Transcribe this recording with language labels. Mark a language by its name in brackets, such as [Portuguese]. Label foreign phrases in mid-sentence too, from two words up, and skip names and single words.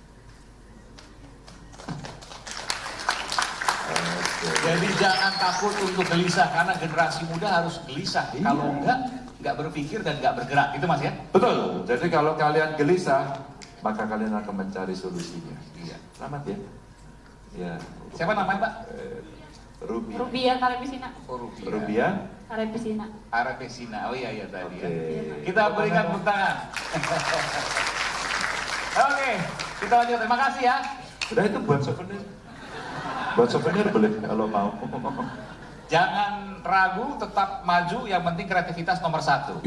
[Indonesian] Jadi jangan takut untuk gelisah, karena generasi muda harus gelisah. Iya. Kalau nggak berpikir dan nggak bergerak, itu Mas ya? Betul. Jadi kalau kalian gelisah, maka kalian akan mencari solusinya. Iya. Selamat ya. Ya. Siapa namanya Pak? Rubia. Rubia Karepesina. Oh, Rubia. Rubia. Karepesina. Arepesina. Oh iya tadi ya. Oke. Kita berikan tepuk tangan. Oke, kita lanjut. Terima kasih ya. Udah itu buat souvenir. Buat souvenir boleh kalau mau. Jangan ragu, tetap maju. Yang penting kreativitas nomor 1.